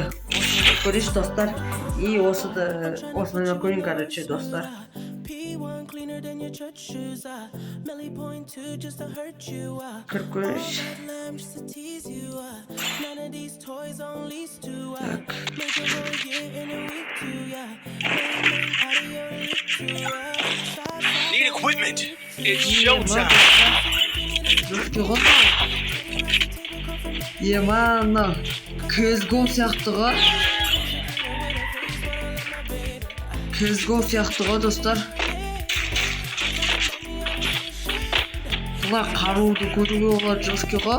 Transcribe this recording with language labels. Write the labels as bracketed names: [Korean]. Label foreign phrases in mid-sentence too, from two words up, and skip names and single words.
[Kazakh] Осыны көрейш достар. И осыны көрейін, короче, достар. Кіріп көрейш. Так. [English] Need equipment. It's showtime. [Kazakh] Ана CSGO сияқты ғой. CSGO сияқты ғой достар. Бұлар қаруды көруге олар жесткий ғой.